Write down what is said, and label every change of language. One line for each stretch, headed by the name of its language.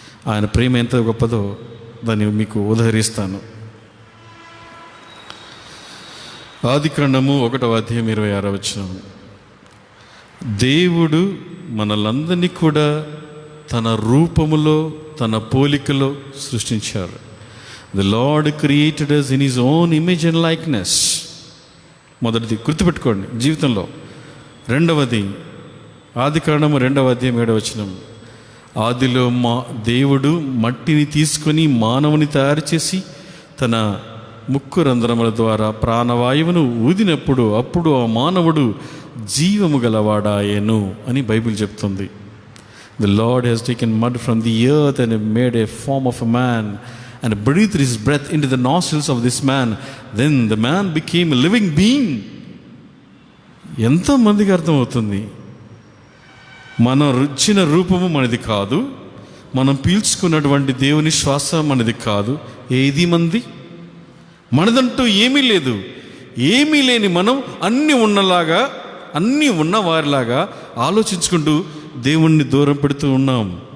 Telugu: ఆయన ప్రేమ ఎంత గొప్పదో దాన్ని మీకు ఉదహరిస్తాను. ఆదికాండము 1:26. దేవుడు మనలందరినీ కూడా తన రూపములో, తన పోలికలో సృష్టించారు.
English: The Lord created us in His own image and likeness.
Telugu: మొదటిది గుర్తుపెట్టుకోండి జీవితంలో. రెండవది, ఆదికాండము 2:7. ఆదిలో దేవుడు మట్టిని తీసుకొని మానవుని తయారు చేసి తన ముక్కు రంధ్రముల ద్వారా ప్రాణవాయువును ఊదినప్పుడు అప్పుడు ఆ మానవుడు జీవము గలవాడాయెను అని బైబిల్ చెప్తుంది.
English: The Lord has taken mud from the earth and made a form of a man and breathed His breath into the nostrils of this man. Then the man became a living being.
Telugu: ఎంతమందికి అర్థమవుతుంది? మనం రుచిన రూపము మనది కాదు, మనం పీల్చుకున్నటువంటి దేవుని శ్వాస మనది కాదు. ఏది మంది? మనదంటూ ఏమీ లేదు. ఏమీ లేని మనం అన్నీ ఉన్నలాగా అన్నీ ఉన్నవారిలాగా ఆలోచించుకుంటూ దేవుణ్ణి దూరం పెడుతూ ఉన్నాం.